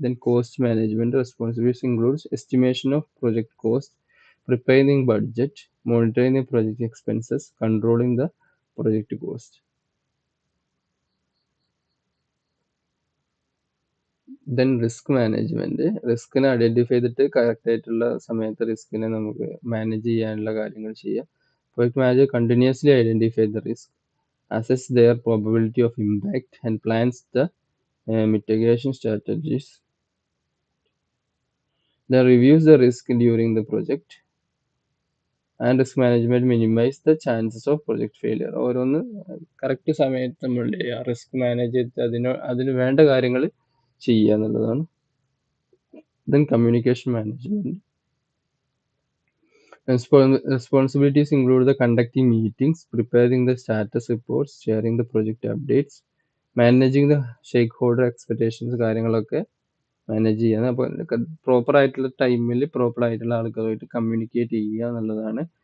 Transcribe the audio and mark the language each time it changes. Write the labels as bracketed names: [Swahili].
[English] Then cost management responsibilities includes estimation of project cost, preparing budget, monitoring the project expenses, controlling the project cost. [Malayalam] Then risk management, റിസ്കിനെ identify ചെയ്തിട്ട് കറക്റ്റായിട്ടുള്ള സമയത്ത് റിസ്കിനെ നമുക്ക് manage ചെയ്യാനുള്ള കാര്യങ്ങൾ ചെയ്യുക. [English] Project manager continuously identify the risk, assess their probability of impact, and plans the mitigation strategies. Then reviews the risk during the project, and risk management minimize the chances of project failure. [Malayalam] ഓരോന്ന് correct സമയത്ത് നമ്മൾ risk manage ചെയ്ത് അതിന് വേണ്ട കാര്യങ്ങൾ ചെയ്യുക എന്നുള്ളതാണ്. [English] then communication management responsibilities include the conducting meetings, preparing the status reports, sharing the project updates, managing the stakeholder expectations, [Malayalam] കാര്യങ്ങളൊക്കെ മാനേജ് ചെയ്യുക. അപ്പോൾ പ്രോപ്പർ ആയിട്ടുള്ള ടൈമിൽ പ്രോപ്പർ ആയിട്ടുള്ള ആൾക്കാരുമായിട്ട് കമ്മ്യൂണിക്കേറ്റ് ചെയ്യുക എന്നുള്ളതാണ്.